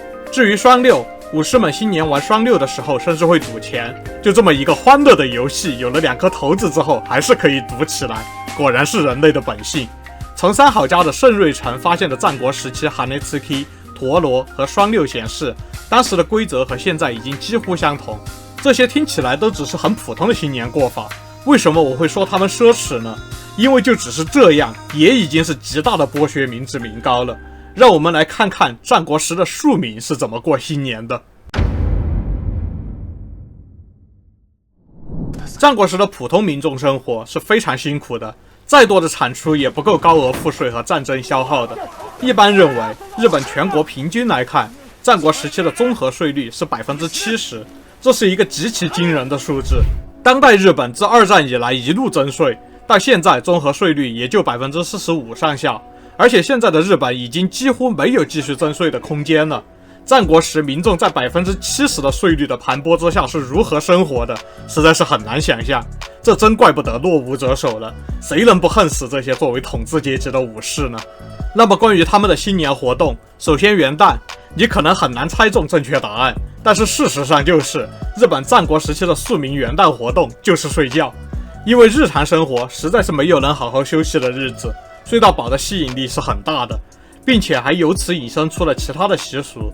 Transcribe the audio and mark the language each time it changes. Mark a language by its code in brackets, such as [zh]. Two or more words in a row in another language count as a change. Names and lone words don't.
[zh] 至於雙六，武士們新年玩雙六的時候甚至會賭錢，就這麼一個歡樂的遊戲，有了2顆骰子之後還是可以賭起來，果然是人類的本性。從三好家的盛瑞城發現的戰國時期哈内茨基、陀螺和雙六顯示，當時的規則和現在已經幾乎相同。這些聽起來都只是很普通的新年過法，為什麼我会說他們奢侈呢？因為就只是這樣，也已經是極大的剝削民脂民膏了。讓我們來看看戰國時的庶民是怎麼過新年的。戰國時的普通民众生活是非常辛苦的，再多的產出也不夠高額賦稅和戰爭消耗的。一般認為，日本全國平均來看，戰國時期的綜合稅率是70%，這是一個極其驚人的數字。當代日本自2戰以來一路徵稅，到現在綜合稅率也就45%上下，而且現在的日本已經幾乎沒有繼續徵稅的空間了。戰國時民眾在70%的稅率的盤剝之下是如何生活的，實在是很難想象。這真怪不得落武者手了，誰能不恨死這些作為統治階級的武士呢？那麼關於他們的新年活動，首先元旦，你可能很難猜中正確答案，但是事實上就是日本戰國時期的庶民元旦活動就是睡覺，因為日常生活實在是沒有能好好休息的日子，睡到飽的吸引力是很大的，並且還由此引申出了其他的習俗。